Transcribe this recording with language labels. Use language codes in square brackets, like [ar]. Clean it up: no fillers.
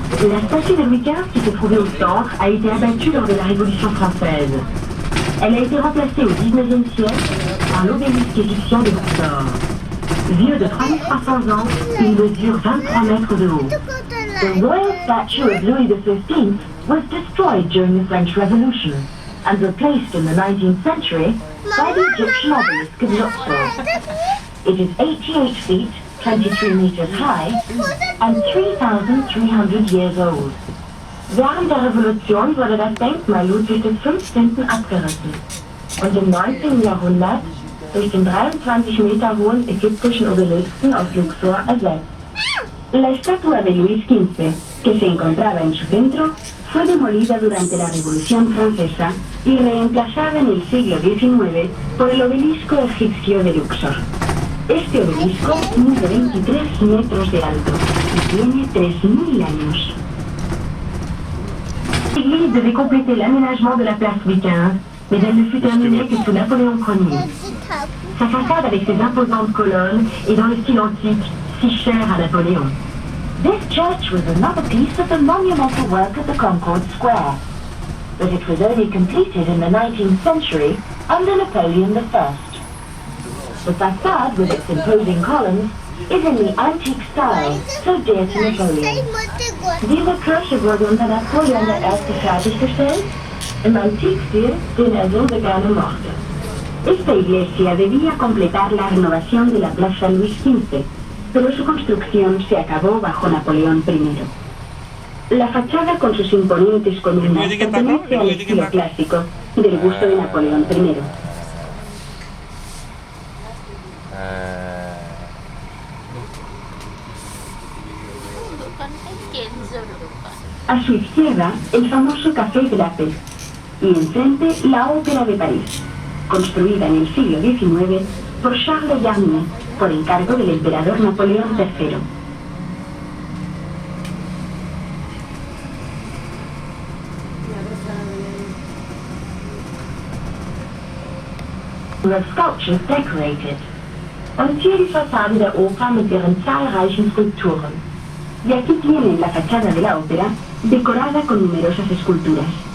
[fr] La statue de Louis XV qui se trouvait au centre a été abattue lors de la Révolution française. Elle a été remplacée au XIXe siècle par l'obélisque égyptien de Luxor. Vieux de 3300 ans, il mesure 23 mètres de haut. [en] The royal statue of Louis XV was destroyed during the French Revolution and replaced in the 19th century by the Egyptian obelisk of Luxor. It is 88 feet, 23 meters high, and 3,300 years old. [de] Während der Revolution wurde das Denkmal Ludwig XV. Abgerissen und im 19. Jahrhundert durch den 23 Meter hohen ägyptischen Obelisken aus Luxor ersetzt. [es] La estatua de Luis XV, que se encontraba en su centro, fue demolida durante la Revolución Francesa y reemplazada en el siglo XIX por el obelisco egipcio de Luxor. Este obelisco mide 23 metros de alto y tiene 3000 años. [fr] L'église devait compléter l'aménagement de la place Louis XV, mais elle ne fut terminée que sous Napoléon Ier. Sa façade avec ses imposantes colonnes est dans le style antique, si cher à Napoléon. [en] This church was another piece of the monumental work of the Concorde Square, but it was only completed in the 19th century under Napoleon I. The facade with its imposing columns is in the antique style, so dear to Napoleon. [de] Diese Kirche wurde unter Napoleon I. fertiggestellt, im Antikstil, den so gerne mochte. [es] Esta iglesia debía completar la renovación de la Plaza Luis XV, pero su construcción se acabó bajo Napoleón I. La fachada con sus imponentes columnas pertenece al estilo clásico, del gusto de Napoleón I. A su izquierda, el famoso Café Drape, y enfrente la Ópera de París, construida en el siglo XIX por Charles Garnier, por encargo del emperador Napoleón III. [en] The sculptures decorated. [de] Und hier die Fassade der Oper mit ihren zahlreichen Skulpturen. [es] Y aquí tienen la fachada de la ópera, decorada con numerosas esculturas.